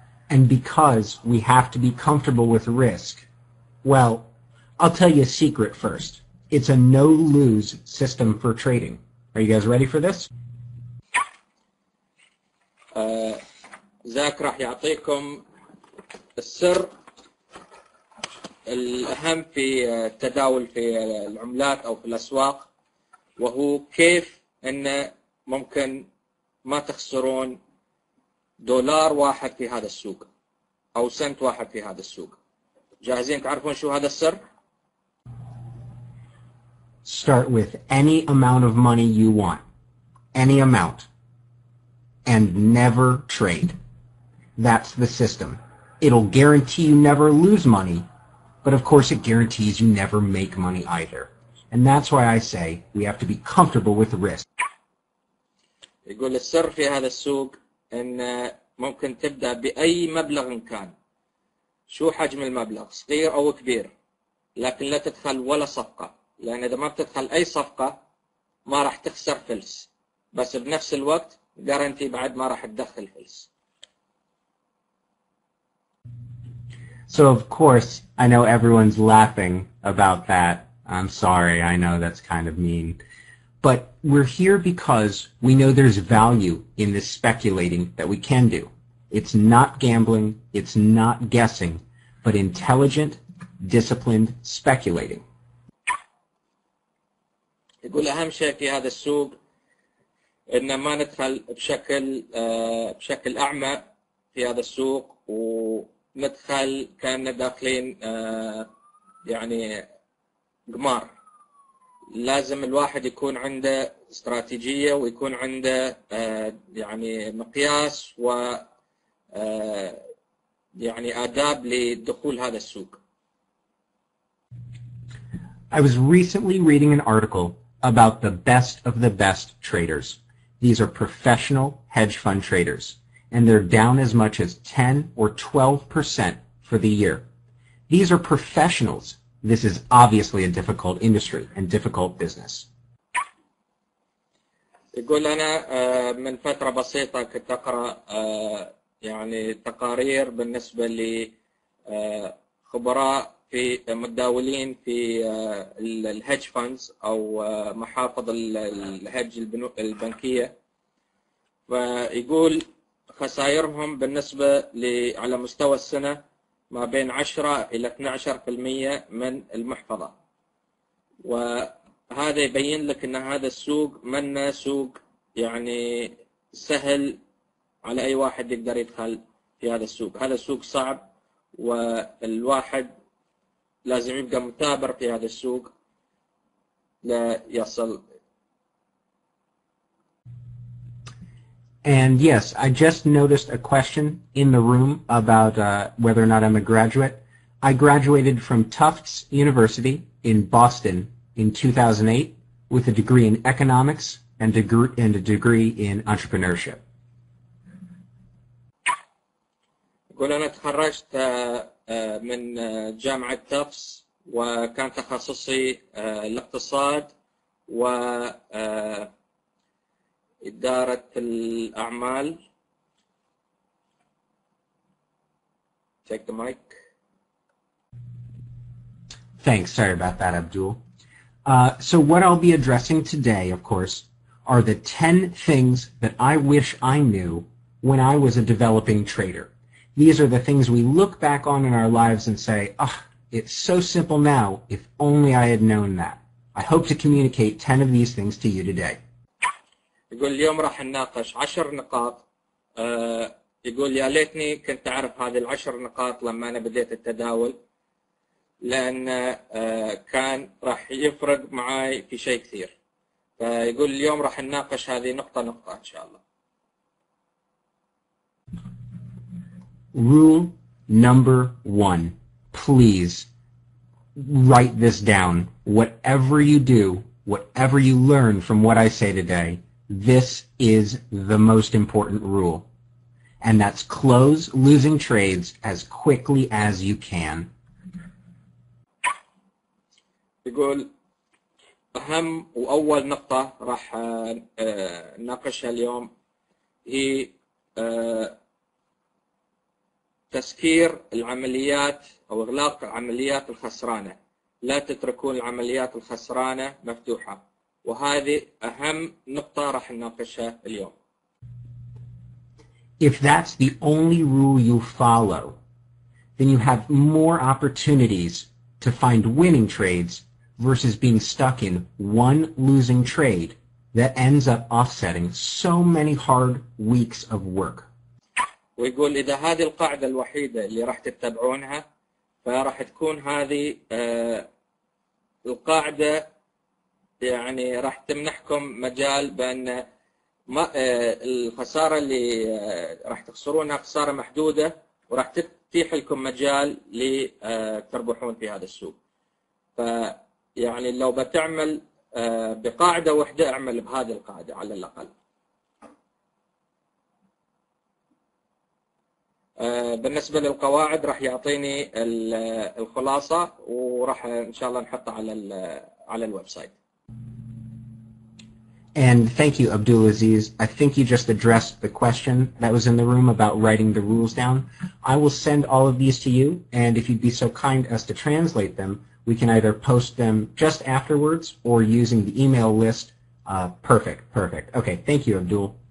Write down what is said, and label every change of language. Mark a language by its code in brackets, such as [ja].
[en] And because we have to be comfortable with risk, well, I'll tell you a secret first. It's a no-lose system for trading. Are you guys ready for this? [ar] ذاك راح يعطيكم السر الأهم في التداول في العملات أو في الأسواق، وهو كيف أن ممكن ما تخسرون دولار واحد في هذا السوق أو سنت واحد في هذا السوق. جاهزين تعرفون شو هذا السر؟ [en] Start with any amount of money you want, any amount, and never trade. That's the system. It'll guarantee you never lose money, but of course it guarantees you never make money either. And that's why I say we have to be comfortable with risk. [ar] يقول السر في هذا السوق ان ممكن تبدأ بأي مبلغ كان، شو حجم المبلغ صغير أو كبير، لكن لا تدخل ولا صفقة، لأن إذا ما بتدخل أي صفقة ما راح تخسر فلس، بس بنفس الوقت جارنتي بعد ما راح تدخل فلس. [en] So of course, I know everyone's laughing about that. I'm sorry, I know that's kind of mean. But we're here because we know there's value in this speculating that we can do. It's not gambling, it's not guessing, but intelligent, disciplined speculating. [ar] يقول أهم شيء في هذا السوق إن ما ندخل بشكل أعمى في هذا السوق وندخل كأننا داخلين يعني قمار. لازم الواحد يكون عنده استراتيجية ويكون عنده يعني مقياس و يعني آداب لدخول هذا السوق. [en] I was recently reading an article about the best of the best traders. These are professional hedge fund traders, and they're down as much as 10 or 12% for the year. These are professionals. This is obviously a difficult industry and difficult business. [ar] يقول أنا من فترة بسيطة كنت أقرأ يعني تقارير بالنسبة لخبراء في متداولين في الهيدج فاندز أو محافظ الهيدج البنكية، فيقول خسائرهم بالنسبة على مستوى السنة ما بين 10 إلى 12% من المحفظة. وهذا يبين لك أن هذا السوق منه سوق يعني سهل على أي واحد يقدر يدخل في هذا السوق. هذا السوق صعب والواحد لازم يبقى متابر في هذا السوق لا يصل. [en] And yes, I just noticed a question in the room about whether or not I'm a graduate. I graduated from Tufts University in Boston in 2008 with a degree in economics and a degree in entrepreneurship. [ar] يقول أنا تخرجت من جامعة تافس وكان تخصصي الاقتصاد وإدارة الأعمال. [en] Take the mic. Thanks. Sorry about that, Abdul. So what I'll be addressing today, of course, are the 10 things that I wish I knew when I was a developing trader. These are the things we look back on in our lives and say, oh, it's so simple now, if only I had known that. I hope to communicate 10 of these things to you today. [ar] يقول اليوم راح نناقش 10 نقاط. يقول يا ليتني كنت أعرف هذه ال10 نقاط لما أنا بديت التداول، لأن كان راح يفرق معاي في شيء كثير. فيقول اليوم راح نناقش هذه نقطة نقطة إن شاء الله. [en] Rule number 1. Please write this down. Whatever you do, whatever you learn from what I say today, this is the most important rule. And that's close losing trades as quickly as you can. [ar] يقول أهم وأول نقطة راح نناقشها اليوم هي تسكير العمليات أو إغلاق العمليات الخسرانة. لا تتركون العمليات الخسرانة مفتوحة، وهذه أهم نقطة راح نناقشها اليوم. [en] If that's the only rule you follow, then you have more opportunities to find winning trades versus being stuck in one losing trade that ends up offsetting so many hard weeks of work. [ar] ويقول إذا هذه القاعدة الوحيدة اللي راح تتبعونها فراح تكون هذه القاعدة يعني راح تمنحكم مجال بأن الخسارة اللي راح تخسرونها خسارة محدودة، وراح تتيح لكم مجال لتربحون في هذا السوق. فيعني لو بتعمل بقاعدة واحدة اعمل بهذه القاعدة على الأقل. بالنسبة للقواعد راح يعطيني الخلاصة وراح إن شاء الله نحطها على الويب سايت. [en] And thank you, Abdulaziz. I think you just addressed the question that was in the room about writing the rules down. I will send all of these to you, and if you'd be so kind as to translate them, we can either post them just afterwards or using the email list. Perfect. Okay, thank you, Abdul.